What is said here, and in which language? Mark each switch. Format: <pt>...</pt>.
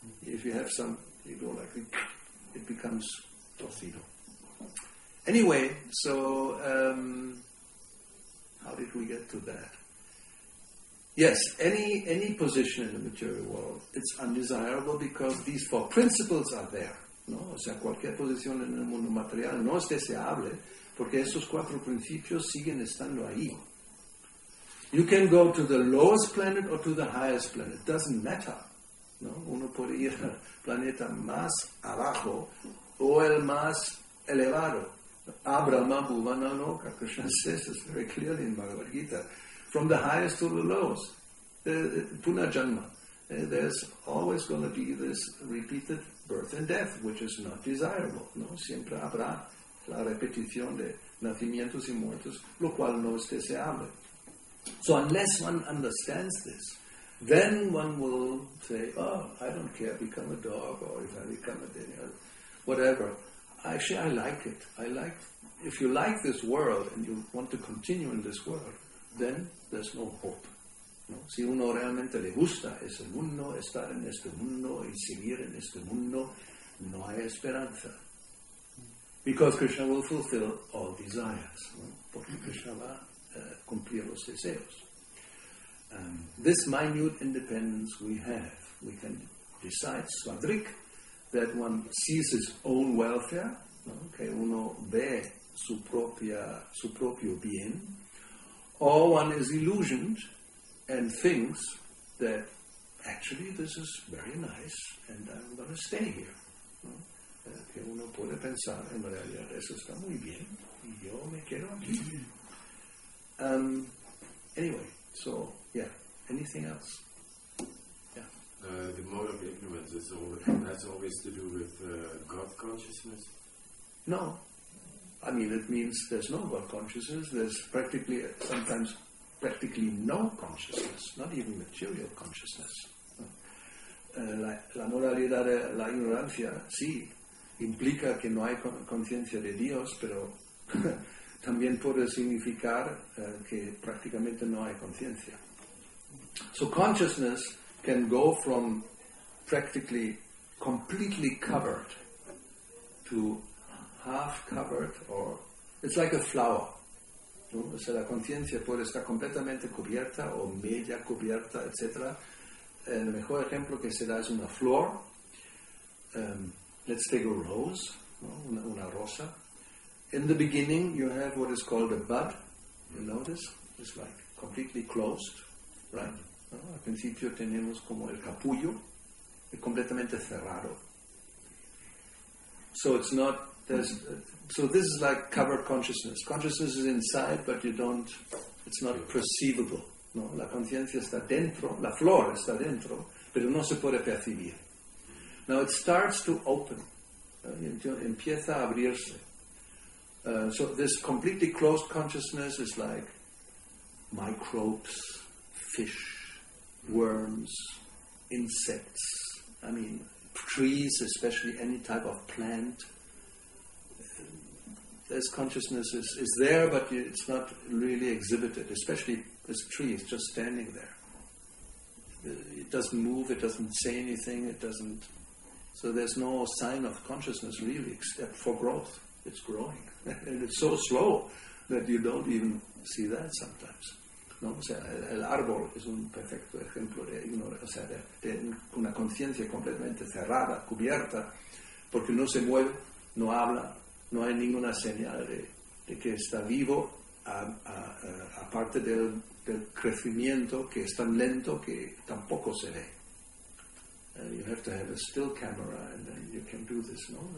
<en>If you have some, you go like it becomes torcido. Anyway, so how did we get to that? Yes, any position in the material world, it's undesirable because these four principles are there, ¿no?</en> <es>O sea, cualquier posición en el mundo material no es deseable porque esos cuatro principios siguen estando ahí.</es> <en>You can go to the lowest planet or to the highest planet. It doesn't matter, ¿no?</en> <es>Uno puede ir al planeta más abajo o el más elevado.</es> <sa>Abrahma bhuvana loka,</sa> <en>Krishna says this very clearly in Bhagavad Gita. From the highest to the lowest, punarjanma. There's always going to be this repeated birth and death, which is not desirable, ¿no?</en> <es>Siempre habrá la repetición de nacimientos y muertos, lo cual no es deseable.</es> <en>So unless one understands this, then one will say, oh, I don't care, become a dog, or if I become a demiurge, whatever. Actually, I like it. If you like this world and you want to continue in this world, then there's no hope, ¿no?</en> <es>Si uno realmente le gusta ese mundo, estar en este mundo y seguir en este mundo, no hay esperanza.</es> <en>Because Krishna will fulfill all desires, ¿no?</en> <es>Porque Krishna va a cumplir los deseos.</es> <en>This minute independence we have. We can decide, Swadrik, that one sees his own welfare, ¿no?</en> <es>Que uno ve su propio bien,</es> <en>or one is illusioned and thinks that actually this is very nice and I'm going to stay here, ¿no?</en> <es>Que uno puede pensar, en realidad eso está muy bien y yo me quedo aquí.</es> <en>Anyway, so yeah, anything else? Yeah. The mode of ignorance has always to do with God consciousness? No. I mean, it means there's no God consciousness, there's sometimes practically no consciousness, not even material consciousness.</en> <es>La modalidad de la ignorancia, sí, implica que no hay conciencia de Dios, pero también puede significar que prácticamente no hay conciencia.</es> <en>So consciousness can go from practically completely covered to half covered, or it's like a flower, ¿no?</en> <es>O sea, la conciencia puede estar completamente cubierta o media cubierta, etc. El mejor ejemplo que se da es una flor.</es> <en>Let's take a rose, ¿no?</en> <es>Una rosa.</es> <en>In the beginning you have what is called a bud. You notice? It's like completely closed, right?</en> <es>¿No? Al principio tenemos como el capullo, completamente cerrado.</es> <en>So it's not. So this is like covered consciousness. Consciousness is inside, but it's not perceivable, ¿no?</en> <es>La conciencia está dentro, la flor está dentro, pero no se puede percibir.</es> <en>Now it starts to open,</en> <es>empieza a abrirse.</es> <en>So this completely closed consciousness is like microbes, fish, worms, insects, I mean trees, especially any type of plant. This consciousness is there, but it's not really exhibited, especially this tree is just standing there. It doesn't move, it doesn't say anything, so there's no sign of consciousness really, except for growth. It's growing. And it's so slow that you don't even see that sometimes.</en> <es>¿No? O sea, el árbol es un perfecto ejemplo de ignorancia, o sea, de una conciencia completamente cerrada, cubierta, porque no se mueve, no habla, no hay ninguna señal de que está vivo, aparte del crecimiento que es tan lento que tampoco se ve.</es> <en>You have to have a still camera and then you can do this, ¿no?</en>